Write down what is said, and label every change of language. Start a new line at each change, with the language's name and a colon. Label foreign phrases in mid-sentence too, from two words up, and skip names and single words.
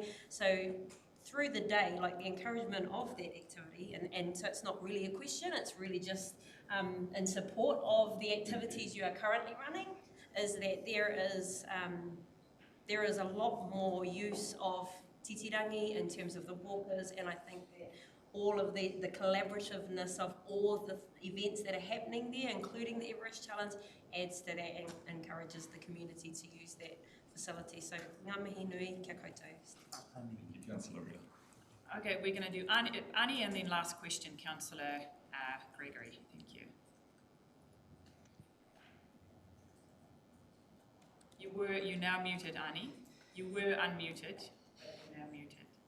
English: So through the day, like the encouragement of that activity, and so it's not really a question, it's really just in support of the activities you are currently running, is that there is a lot more use of titirangi in terms of the walkers, and I think that all of the collaborativeness of all of the events that are happening there, including the Everest Challenge, adds to that and encourages the community to use that facility. So,
Māori: ngā mihi nui, kia koutou.
English: Thank you, Councillor Rita. Okay, we're going to do Ani and then last question, Councillor Gregory. Thank you. You're now muted, Ani. You were unmuted, but you're now muted.